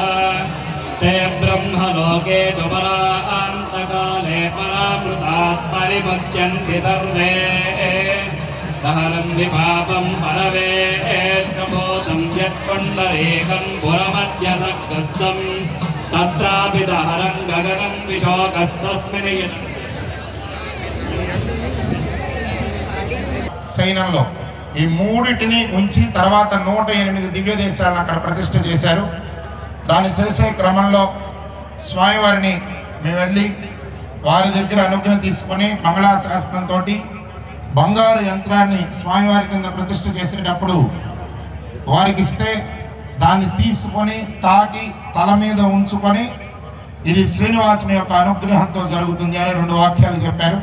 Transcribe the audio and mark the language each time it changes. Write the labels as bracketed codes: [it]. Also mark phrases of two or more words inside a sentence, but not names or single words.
[sa] ते ब्रह्मलोके दुपरान्तकाले परामृतात् परिमुच्यन्ति सर्वे दहनं विपापं परवेष्टभूतं यत्पुण्डरीकं पुरमध्यसग्रस्तं तत्रापि दहनं गगनं विशोकस्तस्मिन् [te] సైనంలో ఈ మూడిటిని ఉంచి తర్వాత 108 దివ్య దేశాలను అక్కడ ప్రతిష్ఠ చేశారు. దాన్ని చేసే క్రమంలో స్వామివారిని మేము వెళ్ళి వారి దగ్గర అనుగ్రహం తీసుకొని మంగళాశాసనంతో బంగారు యంత్రాన్ని స్వామివారి కింద ప్రతిష్ఠ చేసేటప్పుడు వారికి ఇస్తే దాన్ని తీసుకొని తాకి తల మీద ఉంచుకొని ఇది శ్రీనివాసుని యొక్క అనుగ్రహంతో జరుగుతుంది అని 2 వాక్యాలు చెప్పారు.